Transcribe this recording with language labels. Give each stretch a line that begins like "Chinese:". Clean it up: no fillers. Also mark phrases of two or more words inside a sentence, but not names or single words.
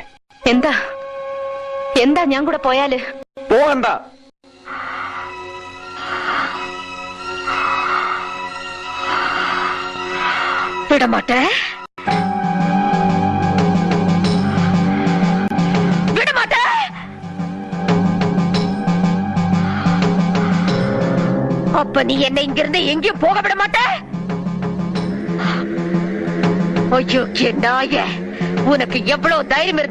Malayalam: എന്താ എന്താ ഞാൻ കൂടെ പോയാല്? പോകണ്ട.
Tamil: விடமாட்டே, விடமாட்டே. அப்ப நீ என்னை இங்கிருந்து எங்கேயும் போக விட மாட்ட? ஐயோ நாயே, உனக்கு எவ்வளவு தைரியம் இருந்தா